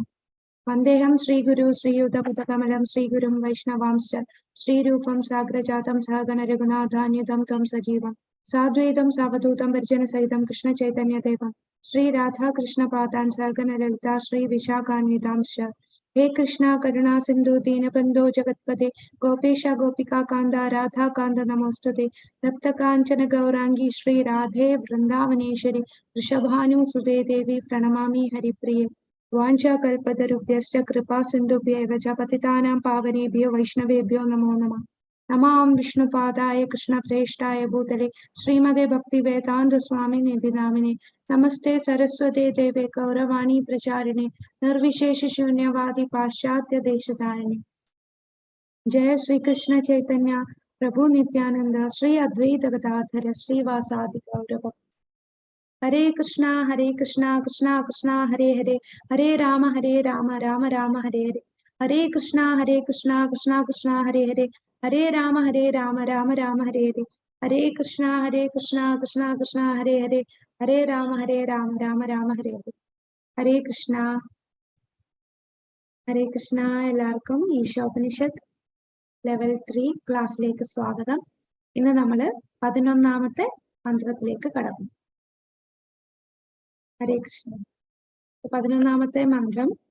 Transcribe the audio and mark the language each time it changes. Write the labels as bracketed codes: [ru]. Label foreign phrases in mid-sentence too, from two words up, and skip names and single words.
[sa] वन्देऽहं श्रीगुरोः श्रीयुतपदकमलं श्रीगुरून् वैष्णवांश्च श्रीरूपं साग्रजातं सहगण रघुनाथान्वितं तं सजीवं साद्वैतं सावधूतं परिजनसहितं कृष्ण चैतन्यदेवं श्री राधाकृष्ण पादान् सहगण ललिता श्री विशाखान्वितांश्च. हे कृष्ण करुणा सिन्धो दीनबन्धो जगत्पते गोपेश गोपिका कान्त राधाकान्त नमोऽस्तु ते. तप्तकाञ्चन गौराङ्गि श्री राधे वृन्दावनेश्वरि वृषभानुसुते देवि प्रणमामि हरिप्रिये. वाञ्छाकल्पतरुभ्यश्च कृपा सिन्धुभ्य एव च पतितानां पावनेभ्यो वैष्णवेभ्यो नमो नमः. नमाम् विष्णुपादाय कृष्णप्रेष्ठाय भूतले श्रीमते भक्तिवेदान्त स्वामिन्निति नामिने. नमस्ते सारस्वते देवे गौरवाणी प्रचारिणे निर्विशेष शून्यवादि पाश्चात्य देशतारिणे. जय श्रीकृष्ण चैतन्य प्रभु नित्यानन्द श्री अद्वैत गदाधर श्रीवासादि गौरभ. हरे कृष्ण कृष्ण कृष्ण हरे हरे हरे राम राम राम हरे हरे. हरे कृष्ण कृष्ण कृष्ण हरे हरे हरे राम राम राम हरे हरे. हरे कृष्ण कृष्ण कृष्ण हरे हरे हरे राम राम राम हरे हरे. हरे कृष्ण [ml] എല്ലാവർക്കും ഈശോപനിഷത്ത് ലെവൽ 3 ക്ലാസ്സിലേക്ക് സ്വാഗതം. ഇന്ന് നമ്മൾ 11ാമത്തെ മന്ത്രത്തിലേക്ക് കടക്കും. [sa] हरे कृष्ण. [ml] 11ാമത്തെ മന്ത്രം.